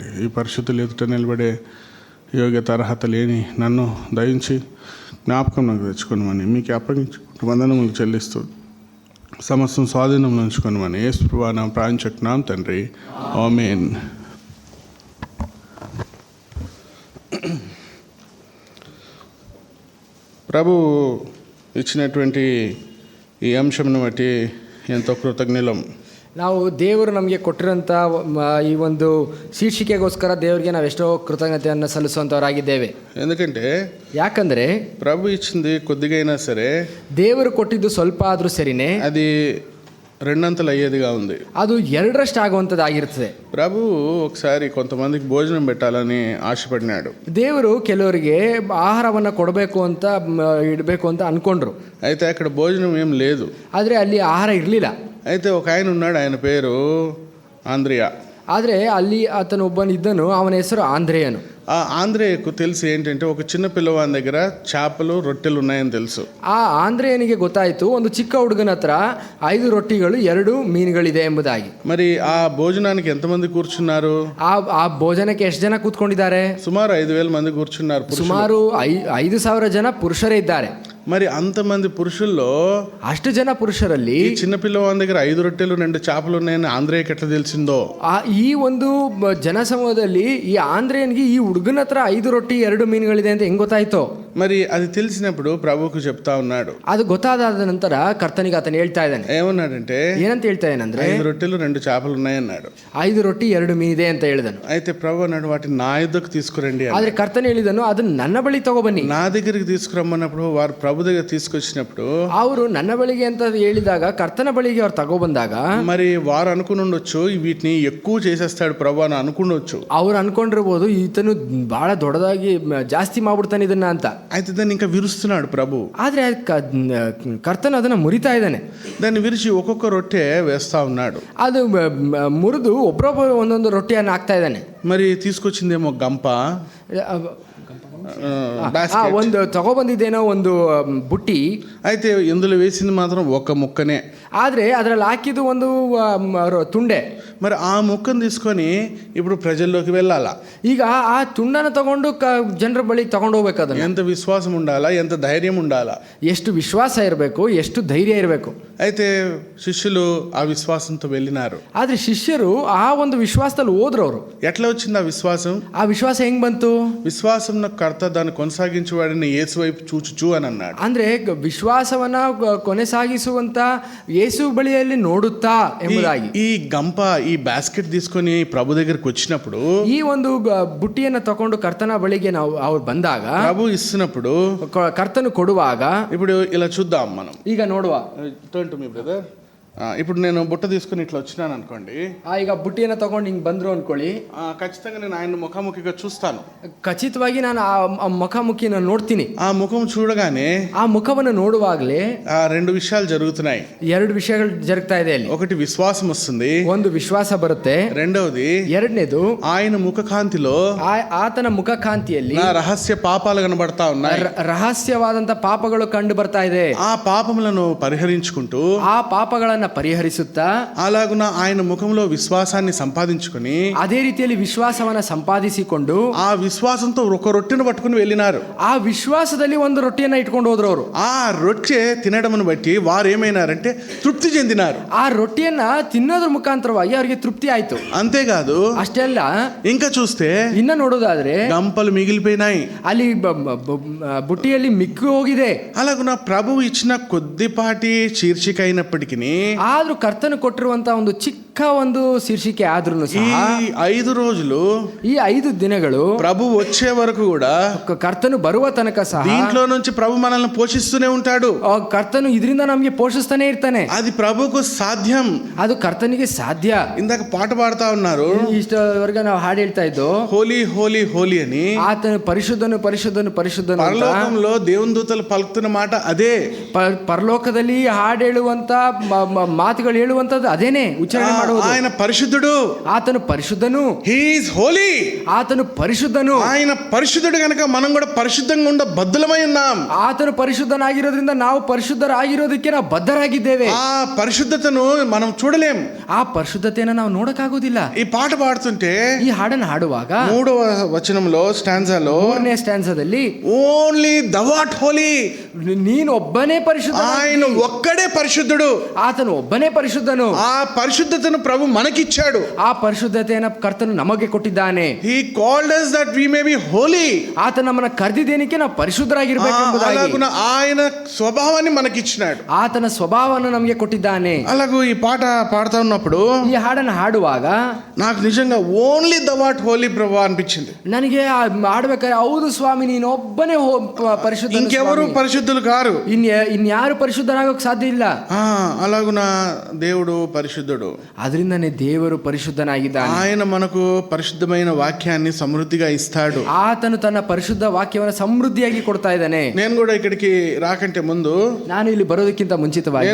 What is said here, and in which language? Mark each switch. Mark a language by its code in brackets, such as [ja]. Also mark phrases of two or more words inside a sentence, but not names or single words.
[te] ఈ పరిస్థితులు ఎదుట నిలబడే యోగ్యత అర్హత లేని నన్ను దయించి జ్ఞాపకం నాకు తెచ్చుకోనమని మీకు అప్పగించుకుంటూ వందనములు చెల్లిస్తూ సమస్తం స్వాధీనంలో ఉంచుకోనమని యేసు ప్రభువా నామమున ప్రార్థించుచున్నాం తండ్రి, ఆమేన్. ప్రభు ఇచ్చినటువంటి ఈ అంశంను బట్టి ఎంతో కృతజ్ఞులం. [kn] ನಾವು ದೇವರು ನಮಗೆ ಕೊಟ್ಟಿರೋಂಥ ಈ ಒಂದು ಶೀರ್ಷಿಕೆಗೋಸ್ಕರ ದೇವರಿಗೆ ನಾವೆಷ್ಟೋ ಕೃತಜ್ಞತೆಯನ್ನು ಸಲ್ಲಿಸುವಂಥವರಾಗಿದ್ದೇವೆ. [te] ఎందుకంటే [kn] ಯಾಕಂದರೆ [te] ప్రభు ఇచ్చింది కొద్దిగైనా సరే [kn] ದೇವರು ಕೊಟ್ಟಿದ್ದು ಸ್ವಲ್ಪ ಆದರೂ ಸರಿನೇ [te] అది రెండంతలు అయ్యేదిగా ఉంది. [kn] ಅದು 2ರಷ್ಟು ಆಗುವಂಥದ್ದಾಗಿರ್ತದೆ. [te] ప్రభు ఒకసారి కొంతమందికి భోజనం పెట్టాలని ఆశపడినాడు. [kn] ದೇವರು ಕೆಲವರಿಗೆ ಆಹಾರವನ್ನು ಕೊಡಬೇಕು ಅಂತ ಇಡಬೇಕು ಅಂತ ಅಂದ್ಕೊಂಡ್ರು. [te] అయితే అక్కడ భోజనం ఏం లేదు. [kn] ಆದರೆ ಅಲ್ಲಿ ಆಹಾರ ಇರಲಿಲ್ಲ. [te] అయితే ఒక ఆయన ఉన్నాడు, ఆయన పేరు ఆంద్రియా. [kn] ಆದರೆ ಅಲ್ಲಿ ಆತನು ಒಬ್ಬನಿದ್ದನು, ಅವನ ಹೆಸರು ಆಂದ್ರೇಯನು. [te] ఆ ఆంద్రియకు తెలిసి ఏంటంటే ఒక చిన్న పిల్లవాని దగ్గర చేపలు రొట్టెలు ఉన్నాయని తెలుసు. [kn] ಆ ಆಂದ್ರೇಯನಿಗೆ ಗೊತ್ತಾಯಿತು ಒಂದು ಚಿಕ್ಕ ಹುಡುಗನ ಹತ್ರ 5 ರೊಟ್ಟಿಗಳು 2 ಮೀನುಗಳಿದೆ ಎಂಬುದಾಗಿ. [te] మరి ఆ భోజనానికి ఎంతమంది కూర్చున్నారు? [kn] ಆ ಭೋಜನಕ್ಕೆ ಎಷ್ಟು ಜನ ಕೂತ್ಕೊಂಡಿದ್ದಾರೆ? [te] సుమారు 5,000 మంది కూర్చున్నారు. [kn] ಸುಮಾರು 5,000 ಜನ ಪುರುಷರೇ ಇದ್ದಾರೆ. [te] మరి అంతమంది పురుషుల్లో [kn] ಅಷ್ಟು ಜನ ಪುರುಷರಲ್ಲಿ [te] ఈ చిన్న పిల్లవాని దగ్గర 5 రొట్టెలు 2 చేపలు ఉన్నాయని ఆంద్రియకి ఎట్లా తెలిసిందో? [kn] ಈ ಒಂದು ಜನಸಮೂಹದಲ್ಲಿ ಈ ಆಂದ್ರೇಯನಿಗೆ ಈ ಹುಡುಗನ ಹತ್ರ 5 ರೊಟ್ಟಿ 2 ಮೀನುಗಳಿದೆ ಅಂತ ಹೆಂಗ್ ಗೊತ್ತಾಯ್ತೋ? [te] మరి అది తెలిసినప్పుడు ప్రభువుకు చెప్తా ఉన్నాడు. [kn] ಅದು ಗೊತ್ತಾದ ನಂತರ ಕರ್ತನಿಗೆ ಆತನು ಹೇಳ್ತಾ ಇದ್ದಾನೆ. [te] ఏమన్నాడంటే, [kn] ಏನಂತ ಹೇಳ್ತಾ ಇದ್ದಾನಂದ್ರೆ [te] 5 రొట్టెలు 2 చేపలు ఉన్నాయన్నాడు. [kn] 5 ರೊಟ್ಟಿ 2 ಮೀನಿದೆ ಅಂತ ಹೇಳಿದನು. [te] అయితే ప్రభు అన్నాడు, వాటిని నా యుద్ధకు తీసుకురండి. [kn] ಆದ್ರೆ ಕರ್ತನು ಹೇಳಿದನು, ಅದನ್ನ ನನ್ನ ಬಳಿ ತಗೊಬನ್ನಿ. [te] నా దగ్గరికి తీసుకురమ్మన్నప్పుడు వారు ప్రభు దగ్గర తీసుకొచ్చినప్పుడు [kn] ಅವರು ನನ್ನ ಬಳಿಗೆ ಅಂತ ಹೇಳಿದಾಗ, ಕರ್ತನ ಬಳಿಗೆ ಅವ್ರು ತಗೊಬಂದಾಗ [te] మరి వారు అనుకుని ఉండొచ్చు, వీటిని ఎక్కువ చేసేస్తాడు ప్రభు అని అనుకుండొచ్చు. [kn] ಅವ್ರು ಅನ್ಕೊಂಡಿರ್ಬೋದು, ಈತನು ಬಹಳ ದೊಡ್ಡದಾಗಿ ಜಾಸ್ತಿ ಮಾಡ್ಬಿಡ್ತಾನೆ ಇದನ್ನ ಅಂತ. [te] అయితే దాన్ని ఇంకా విరుస్తున్నాడు ప్రభు. [kn] ಆದ್ರೆ ಕರ್ತನು ಅದನ್ನ ಮುರಿತಾ ಇದ್ದಾನೆ. [te] దాన్ని విరిచి ఒక్కొక్క రొట్టె వేస్తా ఉన్నాడు. [kn] ಅದು ಮುರಿದು ಒಬ್ಬರೊಬ್ಬರು ಒಂದೊಂದು ರೊಟ್ಟಿಯನ್ನು ಹಾಕ್ತಾ ಇದ್ದಾನೆ. [te] మరి తీసుకొచ్చిందేమో గంప, [kn] ಒಂದು ತಗೊಬಂದಿದ್ದೇನೋ ಒಂದು ಬುಟ್ಟಿ. [te] అయితే ఇందులో వేసింది మాత్రం ఒక ముక్కనే. [kn] ಆದ್ರೆ ಅದ್ರಲ್ಲಿ ಹಾಕಿದ್ದು ಒಂದು ತುಂಡೆ. [te] మరి ఆ ముక్కను తీసుకొని ఇప్పుడు ప్రజల్లోకి వెళ్ళాలా? [kn] ಈಗ ಆ ತುಂಡನ್ನು ತಗೊಂಡು ಜನರ ಬಳಿ ತಗೊಂಡು ಹೋಗ್ಬೇಕು. ಅದನ್ನ [te] ఎంత విశ్వాసం ఉండాలా, ఎంత ధైర్యం ఉండాలా, [kn] ಎಷ್ಟು ವಿಶ್ವಾಸ ಇರಬೇಕು, ಎಷ್ಟು ధైర్ಯ ಇರಬೇಕು. [te] అయితే శిష్యులు ఆ విశ్వాసంతో వెళ్ళినారు. [kn] ಆದ್ರೆ ಶಿಷ್ಯರು ಆ ಒಂದು ವಿಶ್ವಾಸದಲ್ಲಿ ಹೋದ್ರು. ಅವರು [te] ఎట్లా వచ్చింది ఆ విశ్వాసం? [kn] ಆ ವಿಶ್ವಾಸ ಹೆಂಗ್ ಬಂತು? [te] విశ్వాసం కర్త దాన్ని కొనసాగించేవాడిని యేసు వైపు చూచుచు అని అన్నాడు. [kn] ಅಂದ್ರೆ ವಿಶ್ವಾಸವನ್ನ ಕೊನೆಸಾಗಿಸುವಂತ ಯೇಸು ಬಳಿಯಲ್ಲಿ ನೋಡುತ್ತಾ ಎಂಬುದಾಗಿ. [te] ఈ గంప, ఈ బాస్కెట్ తీసుకొని ప్రభు దగ్గరికి వచ్చినప్పుడు, [kn] ಈ ಒಂದು ಬುಟ್ಟಿಯನ್ನು ತಗೊಂಡು ಕರ್ತನ ಬಳಿಗೆ ಅವ್ರು ಬಂದಾಗ, [te] ప్రభు ఇస్తున్నప్పుడు, [kn] ಕರ್ತನು ಕೊಡುವಾಗ, [te] ఇప్పుడు ఇలా చూద్దాం మనం. [kn] ಈಗ ನೋಡುವ. [en] Turn to me brother. [te] ఇప్పుడు నేను బుట్ట తీసుకుని ఇట్లా వచ్చినాను అనుకోండి, [kn] ಈಗ ಬುಟ್ಟಿಯನ್ನು ತಗೊಂಡು ಹಿಂಗೆ ಬಂದ್ರು ಅನ್ಕೊಳ್ಳಿ, [te] ఖచ్చితంగా నేను ఆయన ముఖాముఖిగా చూస్తాను. [kn] ಖಚಿತವಾಗಿ ನಾನು ಆ ಮುಖಾಮುಖಿನ ನೋಡ್ತೀನಿ. [te] ఆ ముఖం చూడగానే [kn] ಆ ಮುಖವನ್ನು ನೋಡುವಾಗಲೇ [te] రెండు విషయాలు జరుగుతున్నాయి. [kn] ಎರಡು ವಿಷಯಗಳು ಜರುಗ್ತಾ ಇದೆ ಅಲ್ಲಿ. [te] ఒకటి విశ్వాసం వస్తుంది, [kn] ಒಂದು ವಿಶ್ವಾಸ ಬರುತ್ತೆ. [te] రెండవది [kn] ಎರಡನೇದು [te] ఆయన ముఖకాంతిలో [kn] ಆತನ ಮುಖ ಕಾಂತಿಯಲ್ಲಿ [te] నా రహస్య పాపాలు కనబడతా ఉన్నాయి. [kn] ರಹಸ್ಯವಾದಂತ ಪಾಪಗಳು ಕಂಡು ಬರ್ತಾ ಇದೆ. [te] ఆ పాపములను పరిహరించుకుంటూ [kn] ಆ ಪಾಪಗಳನ್ನ ಪರಿಹರಿಸುತ್ತಾ [te] అలాగున ఆయన ముఖంలో విశ్వాసాన్ని సంపాదించుకుని [kn] ಅದೇ ರೀತಿಯಲ್ಲಿ ವಿಶ್ವಾಸವನ್ನ ಸಂಪಾದಿಸಿಕೊಂಡು [te] ఆ విశ్వాసంతో ఒక రొట్టెను పట్టుకుని వెళ్ళినారు. [kn] ಆ ವಿಶ್ವಾಸದಲ್ಲಿ ಒಂದು ರೊಟ್ಟಿಯನ್ನ ಇಟ್ಕೊಂಡು ಹೋದ್ರು ಅವರು. [te] ఆ రొట్టె తినడమును బట్టి వారు ఏమైనారంటే తృప్తి చెందినారు. [kn] ಆ ರೊಟ್ಟಿಯನ್ನ ತಿನ್ನೋದ್ರ ಮುಖಾಂತರವಾಗಿ ಅವರಿಗೆ ತೃಪ್ತಿ ಆಯ್ತು. [te] అంతేకాదు, [kn] ಅಷ್ಟೇ ಅಲ್ಲ, [te] ఇంకా చూస్తే [kn] ಇನ್ನ ನೋಡೋದಾದ್ರೆ [te] గంపలు మిగిలిపోయినాయి. [kn] ಅಲ್ಲಿ ಬುಟ್ಟಿಯಲ್ಲಿ ಮಿಕ್ಕಿ ಹೋಗಿದೆ. [te] అలాగున ప్రభువు ఇచ్చిన కొద్దిపాటి శీర్షిక అయినప్పటికీ [kn] ಆದ್ರೂ ಕರ್ತನು ಕೊಟ್ಟಿರುವಂತ ಒಂದು ಚಿಕ್ಕ ಒಂದು ಶೀರ್ಷಿಕೆ ಆದ್ರೂ [te] ఈ 5 రోజులు [kn] ಈ 5 ದಿನಗಳು [te] ప్రభు వచ్చే వరకు కూడా [kn] ಕರ್ತನು ಬರುವ ತನಕ ಸಹ [te] దీంట్లో నుంచి ప్రభు మనల్ని పోషిస్తూనే ఉంటాడు. [kn] ಕರ್ತನು ಇದರಿಂದ ನಮಗೆ ಪೋಷಿಸ್ತಾನೆ ಇರ್ತಾನೆ. [te] అది ప్రభుకు సాధ్యం, [kn] ಅದು ಕರ್ತನಿಗೆ ಸಾಧ್ಯ. [te] ఇందాక పాట పాడుతా ఉన్నారు, [kn] ಇಷ್ಟವರೆಗೆ ನಾವು ಹಾಡು ಹೇಳ್ತಾ ಇದ್ದು [en] holy holy holy అని. [kn] ಆತನು ಪರಿಶುದ್ಧನು ಪರಿಶುದ್ಧನು ಪರಿಶುದ್ಧನು. [te] పరలోకంలో దేవుని దూతలు పలుకుతున్న మాట అదే. [kn] ಪರಲೋಕದಲ್ಲಿ ಹಾಡು ಹೇಳುವಂತ ಮಾತುಗಳು ಹೇಳುವಂತದ್ದು ಅದೇನೆ ಉಚ್ಚಾರಣೆ ಮಾಡುವುದು. [te] ఆయన పరిశుద్ధుడు, [kn] ಆತನು ಪರಿಶುದ್ಧನು. [en] He is holy, [kn] ಆತನು ಪರಿಶುದ್ಧನು. [te] ఆయన పరిశుద్ధుడు గనుక మనం కూడా పరిశుద్ధంగా ఉండ బద్ధులమై ఉన్నాం. [kn] ಆತನು ಪರಿಶುದ್ಧನಾಗಿರೋದ್ರಿಂದ ನಾವು ಪರಿಶುದ್ಧರಾಗಿರೋದಕ್ಕೆ ನಾವು ಬದ್ಧರಾಗಿದ್ದೇವೆ. [te] ఆ పరిశుద్ధతను మనం చూడలేం, [kn] ಆ ಪರಿಶುದ್ಧತೆಯನ್ನು ನಾವು ನೋಡಕ್ಕಾಗೋದಿಲ್ಲ. [te] ఈ పాట పాడుతుంటే [kn] ಈ ಹಾಡನ್ನು ಹಾಡುವಾಗ [te] 3వ వచనంలో స్టాంజాలో [kn] 3ನೇ ಸ್ಟ್ಯಾನ್ಸಾದಲ್ಲಿ [en] Only thou art holy, [kn] ನೀನು ಒಬ್ಬನೇ ಪರಿಶುದ್ಧ, [te] ఆయన ఒక్కడే పరిశుద్ధుడు. [kn] ಆತನು ಒಬ್ಬನೇ ಪರಿಶುದ್ಧನು. [te] ఆ పరిశుద్ధతను ప్రభు మనకిచ్చాడు. [kn] ಆ ಪರಿಶುದ್ಧತೆಯನ್ನು ಕರ್ತನು ನಮಗೆ ಕೊಟ್ಟಿದ್ದಾನೆ. [en] He called us that we may be holy. [kn] ಆತ ನಮ್ಮನ್ನ ಕರೆದಿದ್ದೇನಕ್ಕೆ ನಾವು ಪರಿಶುದ್ಧರಾಗಿರ್ಬೇಕು ಎಂಬುದಾಗಿ. [te] అలాగున ఆయన స్వభావాన్ని మనకిచ్చినాడు, [kn] ಆತನ ಸ್ವಭಾವವನ್ನು ನಮಗೆ ಕೊಟ್ಟಿದ್ದಾನೆ. [te] అలాగూ ఈ పాట పాడుతా ఉన్నప్పుడు [kn] ಈ ಹಾಡನ್ನು ಹಾಡುವಾಗ [te] నాకు నిజంగా [en] only thou art holy [te] ప్రభు అనిపించింది. [kn] ನನಗೆ ಹಾಡ್ಬೇಕಾದ್ರೆ ಹೌದು ಸ್ವಾಮಿ ನೀನು ಒಬ್ಬನೇ ಪರಿಶುದ್ಧ, [te] ఇంకెవరు పరిశుద్ధులు కారు, [kn] ಇನ್ಯಾರು ಪರಿಶುದ್ಧರಾಗೋಕ್ ಸಾಧ್ಯ ಇಲ್ಲ. [te] అలాగున దేవుడు పరిశుద్ధుడు, [kn] ಅದರಿಂದನೇ ದೇವರು ಪರಿಶುದ್ಧನಾಗಿದ್ದಾನೆ. [te] ఆయన మనకు పరిశుద్ధమైన వాక్యాన్ని సమృద్ధిగా ఇస్తాడు. [kn] ಆತನು ತನ್ನ ಪರಿಶುದ್ಧ ವಾಕ್ಯವನ್ನು ಸಮೃದ್ಧಿಯಾಗಿ ಕೊಡ್ತಾ ಇದ್ದಾನೆ. [te] నేను కూడా ఇక్కడికి రాకంటే ముందు [kn] ನಾನು ಇಲ್ಲಿ ಬರೋದಕ್ಕಿಂತ ಮುಂಚಿತವಾಗಿ